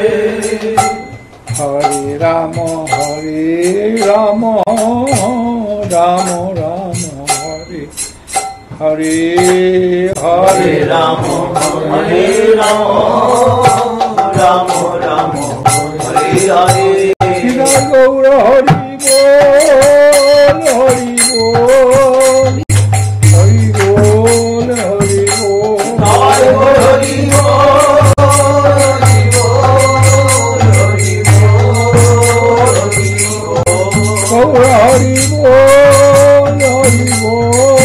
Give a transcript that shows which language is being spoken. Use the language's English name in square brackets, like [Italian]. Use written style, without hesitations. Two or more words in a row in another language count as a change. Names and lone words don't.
[Bangla] হরে রাম রাম রাম হরে হরে Hare Rama, Hare Rama, Rama Rama, Hare Hare. গৌর হরি বল হরি বল হরি বল হরি বল Hare Hare গৌর হরি বল হরি বল